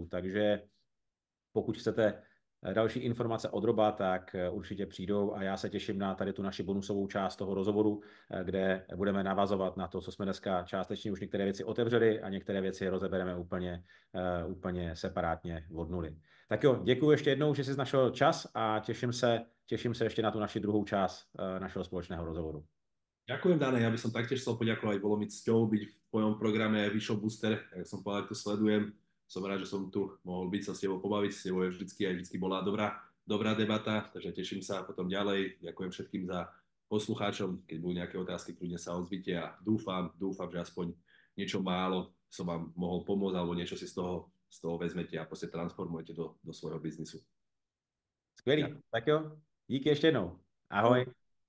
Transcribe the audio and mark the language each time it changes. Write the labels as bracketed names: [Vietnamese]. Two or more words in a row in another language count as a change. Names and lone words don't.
[Czech] Takže pokud chcete další informace od Roba, tak určitě přijdou a já se těším na tady tu naši bonusovou část toho rozhovoru, kde budeme navazovat na to, co jsme dneska částečně už některé věci otevřeli a některé věci rozebereme úplně separátně od nuly. Tak jo, děkuji ještě jednou, že jsi našel čas a těším se ještě na tu naši druhou část našeho společného rozhovoru. [Slovak] Ďakujem, Dane, ja by som taktiež chcel poďakovať, bolo mi cťou byť v tvojom programe eShop Booster, jak som povedal, to sledujem, som rád, že som tu mohol byť, sa s tebou pobaviť, s tebou je vždycky bola dobrá debata, takže teším sa potom ďalej, ďakujem všetkým za poslucháčom, keď budú nejaké otázky, kľudne sa ozvite a dúfam, že aspoň niečo málo som vám mohol pomôcť, alebo niečo si z toho vezmete a proste transformujete do svojho biznisu. [Czech] Skvělý, tak jo, díky ještě jednou, ahoj.